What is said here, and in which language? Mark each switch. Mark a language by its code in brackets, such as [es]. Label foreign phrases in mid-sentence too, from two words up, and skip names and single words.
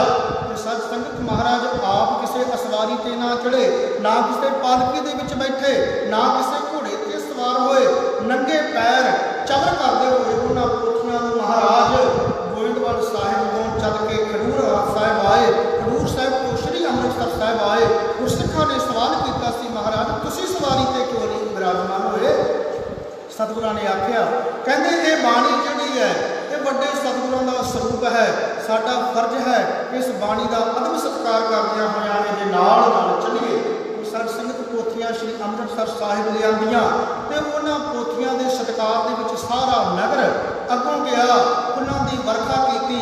[pa] ਸਾਧ ਸੰਗਤ ਮਹਾਰਾਜ ਆਪ ਕਿਸੀ ਅਸਵਾਰੀ ਤੇ ਨਾ ਚੜ੍ਹੇ, ਨਾ ਕਿਸੀ ਪਾਲਕੀ ਦੇ ਵਿੱਚ ਬੈਠੇ, ਨਾ ਕਿਸੀ ਘੋੜੇ ਤੇ ਸਵਾਰ ਹੋਏ, ਨੰਗੇ ਪੈਰ ਚੱਲ ਕਰਤੇ ਹੂਏ ਉਨ੍ਹਾਂ ਪੋਥੀਆਂ ਨੂੰ ਮਹਾਰਾਜ ਗੋਇੰਦਵਾਲ ਸਾਹਿਬ ਤੋਂ ਚੱਲ ਕੇ ਖਡੂਰ ਸਾਹਿਬ ਆਏ। ਖਡੂਰ ਸਾਹਿਬ ਤੋਂ ਸ੍ਰੀ ਅੰਮ੍ਰਿਤਸਰ ਸਾਹਿਬ ਆਏ। ਗੁਰਸਿੱਖਾਂ ਨੇ ਸਵਾਲ ਕੀਆ ਸੀ ਮਹਾਰਾਜ ਤੁਸੀਂ ਸਵਾਰੀ ਤੇ ਕਿਉਂ ਨਹੀਂ ਵਿਰਾਜਮਾਨ ਹੋਏ। ਸਤਿਗੁਰਾਂ ਨੇ ਆਖਿਆ ਕਹਿੰਦੇ ਇਹ ਬਾਣੀ ਜਿਹੜੀ ਹੈ ਇਹ ਵੱਡੇ ਸਤਿਗੁਰਾਂ ਦਾ ਸਰੂਪ ਹੈ। ਸਾਡਾ ਫਰਜ਼ ਹੈ ਇਸ ਬਾਣੀ ਦਾ ਅਦਬ ਸਤਿਕਾਰ ਕਰਦਿਆਂ ਹੋਇਆਂ ਇਹਦੇ ਨਾਲ ਨਾਲ ਚੱਲੀਏ। ਸਾਧ ਸੰਗਤ ਪੋਥੀਆਂ ਸ਼੍ਰੀ ਅੰਮ੍ਰਿਤਸਰ ਸਾਹਿਬ ਲਿਆਂਦੀਆਂ ਤੇ ਉਹਨਾਂ ਪੋਥੀਆਂ ਦੇ ਸਤਿਕਾਰ ਦੇ ਵਿੱਚ ਸਾਰਾ ਨਗਰ ਅੱਗੋਂ ਗਿਆ, ਉਹਨਾਂ ਦੀ ਵਰਖਾ ਕੀਤੀ।